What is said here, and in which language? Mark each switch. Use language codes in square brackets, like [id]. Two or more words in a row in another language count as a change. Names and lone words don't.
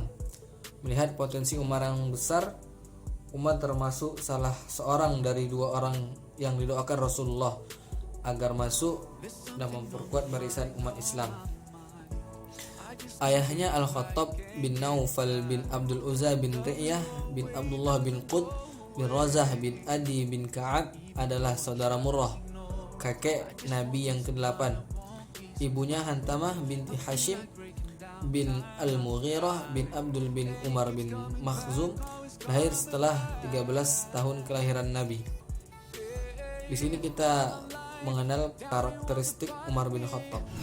[id] Melihat potensi Umar yang besar, Umar termasuk salah seorang dari 2 orang yang didoakan Rasulullah agar masuk dan memperkuat barisan umat Islam. Ayahnya Al-Khattab bin Naufal bin Abdul Uzza bin Riyah bin Abdullah bin Qud bin Razah bin Adi bin Ka'ab adalah saudara Murrah, kakek Nabi yang ke-8. Ibunya Hantamah binti Hashim bin Al-Mughirah bin Abdul bin Umar bin Makhzum, lahir setelah 13 tahun kelahiran Nabi. Di sini kita mengenal karakteristik Umar bin Khattab.